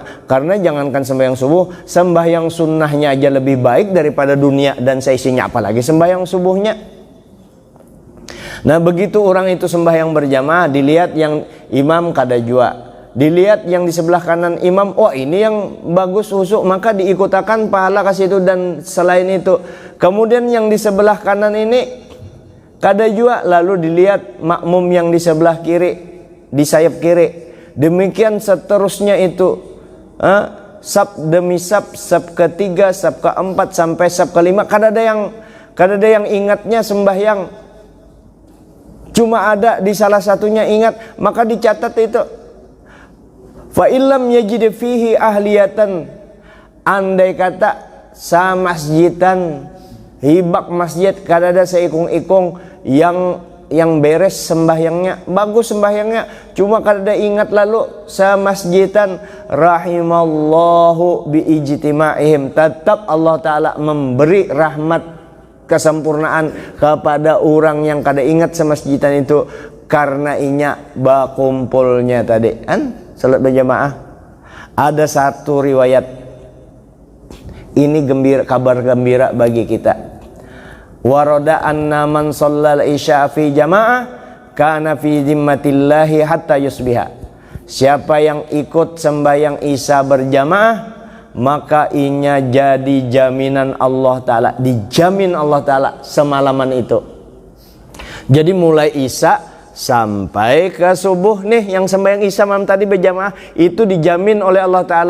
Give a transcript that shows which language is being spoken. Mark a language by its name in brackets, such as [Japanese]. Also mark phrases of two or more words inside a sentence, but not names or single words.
[Banjar] Karena jangankan sembahyang subuh, sembahyang sunnahnya aja lebih baik daripada dunia dan seisinya, apalagi sembahyang subuhnya. Nah begitu orang itu sembahyang berjamaah, dilihat yang imam kada jua, dilihat yang di sebelah kanan imam, ini yang bagus husuk, maka diikutakan pahala ke situ. Dan selain itu kemudian yang di sebelah kanan ini kada jua, lalu dilihat makmum yang di sebelah kiri, di sayap kiri. Demikian seterusnya itu, sab demi sab, sab ketiga, sab keempat sampai sab kelima. Kada ada yang ingatnya sembahyang. Cuma ada di salah satunya ingat, maka dicatat itu. [Arabic] فإن لم يجد فيه أهلية, [Banjar] andai kata sa masjidan, hibak masjid kada ada seikung-ikung yang beres sembahyangnya, bagus sembahyangnya, cuma kada ingat, lalu sa masjidan [Arabic] رحم الله باجتماعهم, [Banjar] tetap Allah Ta'ala memberi rahmat kesempurnaan kepada orang yang kada ingat semasjidan itu karena inya bakumpulnya tadi salat berjamaah. Ada satu riwayat ini kabar gembira bagi kita. [Arabic] ورد أن من صلى العشاء في جماعة كان في ذمة الله حتى يصبح. [Banjar] Siapa yang ikut sembahyang isya berjamaah, maka inya jadi jaminan Allah Ta'ala, dijamin Allah Ta'ala semalaman itu. Jadi mulai isya sampai ke subuh nih, yang sembahyang isya malam tadi berjamaah itu dijamin oleh Allah Ta'ala.